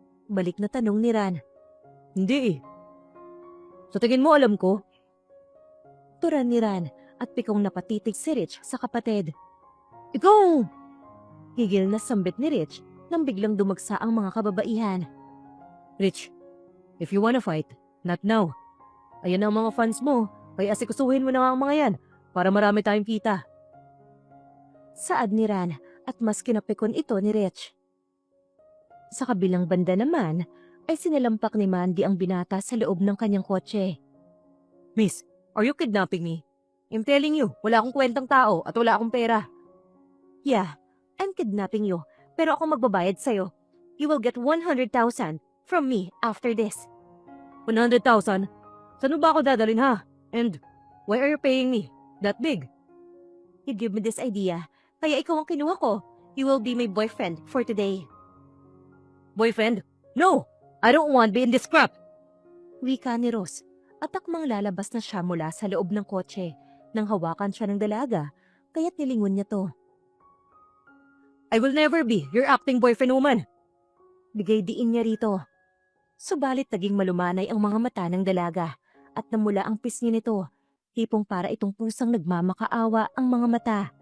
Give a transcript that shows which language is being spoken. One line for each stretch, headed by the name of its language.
Filipino: Balik na tanong ni Ran. Hindi eh. Sa tingin mo alam ko? Turan ni Ran at pikong napatitig si Rich sa kapatid. Ikaw! Higil na sambit ni Rich nang biglang dumagsa ang mga kababaihan.
English: Rich, if you wanna fight, not now.
Filipino: Ayan ang mga fans mo, kaya asikusuhin mo na nga ang mga yan para marami tayong kita. Saad ni Ran at mas kinapikon ito ni Rich. Sa kabilang banda naman ay sinalampak ni Mandy ang binata sa loob ng kanyang kotse.
English: Miss, are you kidnapping me? I'm telling you,
Filipino: wala akong kwentang tao at wala akong pera.
English: Yeah, I'm kidnapping you,
Filipino: pero ako magbabayad sa'yo.
English: You will get 100,000 from me after this. 100,000?
Filipino: Saan mo ba ako dadalhin ha?
English: And why are you paying me? That big? You give me this idea,
Filipino: kaya ikaw ang kinuha ko.
English: You will be my boyfriend for today. Boyfriend? No! I don't want to be in this crap!
Filipino: Wika ni Ross at akmang lalabas na siya mula sa loob ng kotse nang hawakan siya ng dalaga, kaya't nilingon niya to.
English: I will never be your acting boyfriend, woman.
Filipino: Bigay diin niya rito. Subalit naging malumanay ang mga mata ng dalaga at namula ang pisngi nito, hipong para itong pusang nagmamakaawa ang mga mata.